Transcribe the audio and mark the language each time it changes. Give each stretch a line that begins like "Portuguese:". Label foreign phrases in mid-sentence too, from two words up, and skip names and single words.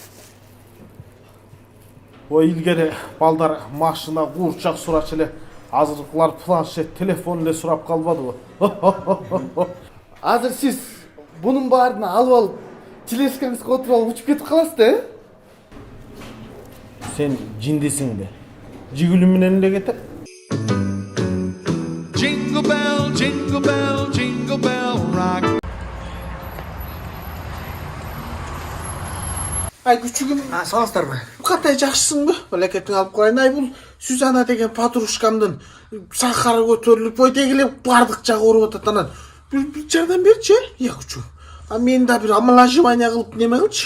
Kyrgyz: Ой, илгери балдар машина, куурчак сурачу эле. Азыркылар планшет, телефон эле сурап калбадыбы? Азыр сиз бунун баарын алып алып, телескаңызга отуруп алып учуп кетип каласыз да, Сен жиндисиң да. Жигүлүм менен эле кетет.
English: Jingle bell, jingle bell, jingle bell rock.
Kyrgyz: Ай күчүгүм, саламатсыздарбы? Кандай жакшысыңбы? Олекетиң алып коеюн. Ай бул Сюзанна деген подружкамдын сахары көтөрүлүп, ой дегиле бардык жагы ооруп атат. Анан бир жардам берчи, я күчү. Мен да бир омоложивание кылып неме кылчы.